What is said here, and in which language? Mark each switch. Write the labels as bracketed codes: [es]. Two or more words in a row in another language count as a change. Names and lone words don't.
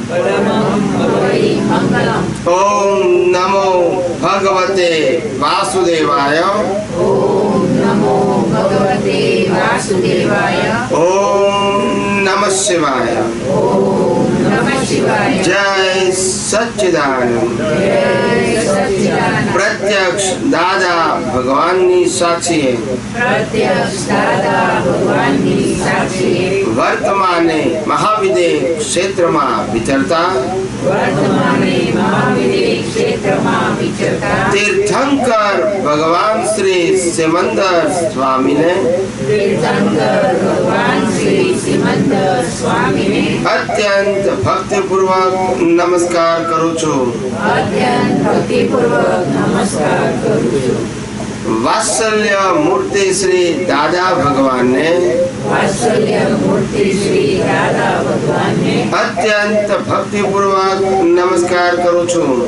[sa] ओम नमो भगवते वासुदेवाय। ओम नमः शिवाय। जय सच्चिदानंद। [gu] प्रत्यक्ष दादा भगवान ની સાક્ષી વર્તમાને મહાવિદેહ ક્ષેત્રમાં વિચરતા તીર્થંકર ભગવાન શ્રી સિમંદર સ્વામીને અત્યંત ભક્તિપૂર્વક નમસ્કાર કરું છું। વાત્સલ્ય મૂર્તિ શ્રી દાદા ભગવાન ને અત્યંત ભક્તિ પૂર્વક નમસ્કાર કરું છું।